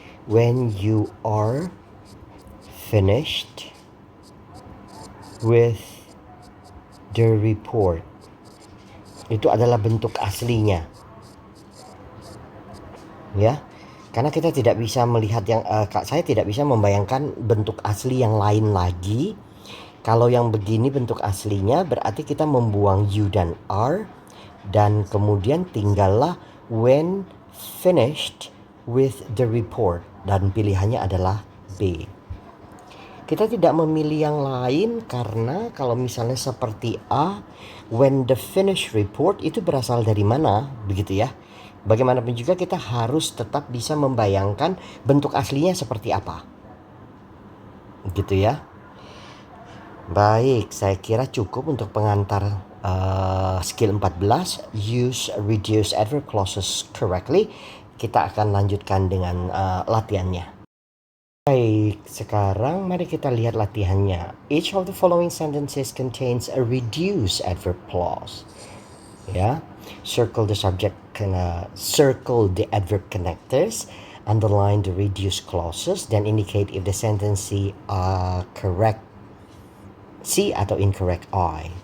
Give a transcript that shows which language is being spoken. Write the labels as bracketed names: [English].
[English] When you are finished with the report. [Indonesian] Itu adalah bentuk aslinya. Ya. Karena kita tidak bisa melihat yang saya tidak bisa membayangkan bentuk asli yang lain lagi. Kalau yang begini bentuk aslinya berarti kita membuang you dan are, dan kemudian tinggallah [English] when finished with the report, [Indonesian] dan pilihannya adalah B. Kita tidak memilih yang lain karena kalau misalnya seperti A, when the finished report itu berasal dari mana, begitu ya. Bagaimanapun juga kita harus tetap bisa membayangkan bentuk aslinya seperti apa. Gitu ya. Baik, saya kira cukup untuk pengantar skill 14, use reduce adverb clauses correctly. Kita akan lanjutkan dengan latihannya. Baik, sekarang mari kita lihat latihannya. [English] Each of the following sentences contains a reduced adverb clause. Ya, circle the subject, circle the adverb connectors, underline the reduced clauses, dan indicate if the sentence are correct C atau incorrect I.